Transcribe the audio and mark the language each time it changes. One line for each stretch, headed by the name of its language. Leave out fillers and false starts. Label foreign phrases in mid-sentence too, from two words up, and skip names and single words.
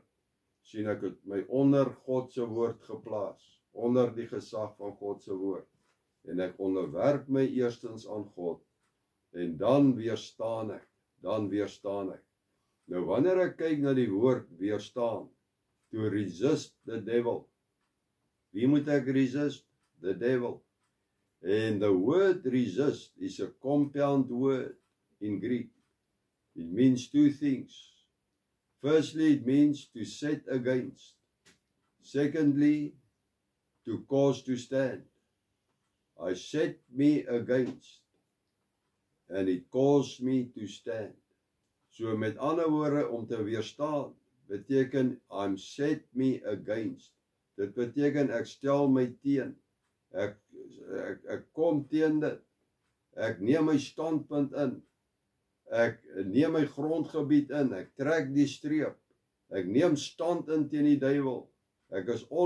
Afrikaans: Sien, ek het my onder God se woord geplaas, onder die gesag van God se woord. En ek onderwerp my eerstens aan God, en dan weerstaan ek. Nou wanneer ek kyk na die woord weerstaan,
English: to resist the devil.
Afrikaans: Wie moet ek resist?
English: The devil. And the word resist is a compound word in Greek. It means two things. Firstly, it means to set against. Secondly, to cause to stand. I set me against, and it caused me to stand.
Afrikaans: So met ander woorde, om te weerstaan, beteken
English: I'm set me against.
Afrikaans: Dit beteken ek stel my teen. Ek kom teen dit. Ek neem my standpunt in. Ek neem my grondgebied in. Ek trek die streep. Ek neem stand in teen die duiwel.